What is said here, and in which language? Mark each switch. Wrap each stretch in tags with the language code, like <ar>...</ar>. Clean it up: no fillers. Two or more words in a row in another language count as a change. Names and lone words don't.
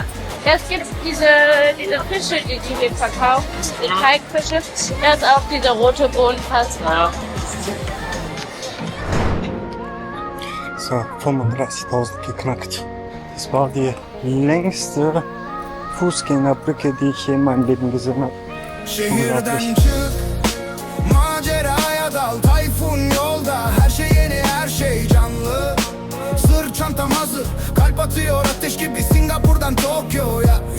<de>Es gibt diese Fische, die hier verkaufen, die Teigfische. Da ist auch diese rote Bohnenpasta. Ja. So, 35.000 geknackt. Das war die längste Fußgängerbrücke, die ich je in meinem Leben gesehen habe.</de> <tr>Şehirden çık, maceraya dal, tayfun yolda. Her şey yeni, her şey canlı. Sırt çantam hazır, kalp atıyor ateş gibi Singapur'dan Tokyo'ya.</tr>